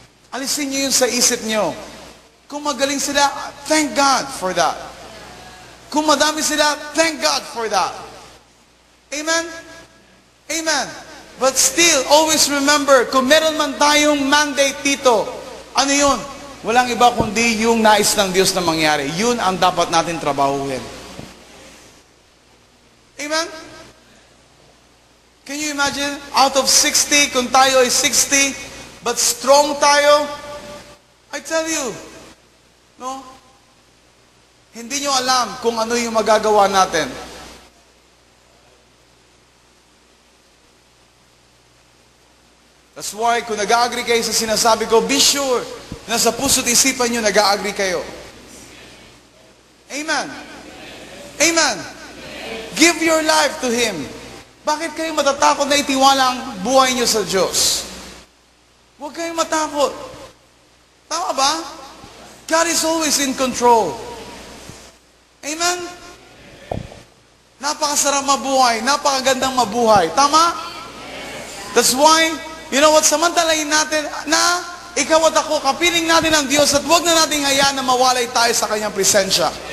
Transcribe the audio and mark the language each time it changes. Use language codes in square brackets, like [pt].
[tl] Alisin nyo yun sa isip nyo. Kung magaling sila, [en] thank God for that. [tl] Kung madami sila, thank God for that. Amen? Amen. [en] But still, always remember, [tl] kung meron man tayong mandate dito, ano yun? Walang iba kundi yung nais ng Diyos na mangyari. Yun ang dapat natin trabahuhin. [en] Amen? Can you imagine? Out of 60, [tl] kung tayo ay 60, [en] but strong tayo, I tell you, no? [tl] Hindi nyo alam kung ano yung magagawa natin. [en] That's why, [tl] kung nag-agree kayo sa sinasabi ko, [en] be sure [tl] na sa puso't isipan nyo, nag-agree kayo. Amen. Amen. [en] Give your life to Him. [tl] Bakit kayo matatakot na itiwala ang buhay nyo sa Diyos? Huwag kayong matakot. Tama ba? [en] God is always in control. [tl] Amen? Napakasarap mabuhay. Napakagandang mabuhay. Tama? [en] That's why, you know what, [tl] samantalahin natin na ikaw at ako, kapiling natin ang Diyos at huwag na natin hayaan na mawalay tayo sa Kanyang presensya.